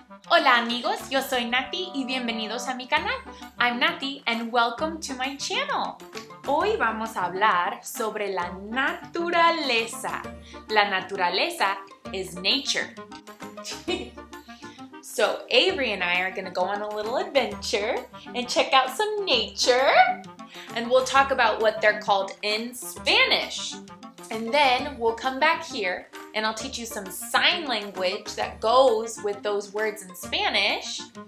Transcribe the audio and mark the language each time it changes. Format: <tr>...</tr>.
<es>Hola amigos, yo soy Nati y bienvenidos a mi canal.</es> <en>I'm Nati and welcome to my channel.</en> <es>Hoy vamos a hablar sobre la naturaleza. La naturaleza</es> <en>is nature. So Avery and I are going to go on a little adventure and check out some nature. And we'll talk about what they're called in Spanish. And then we'll come back here and I'll teach you some sign language that goes with those words in Spanish.</en>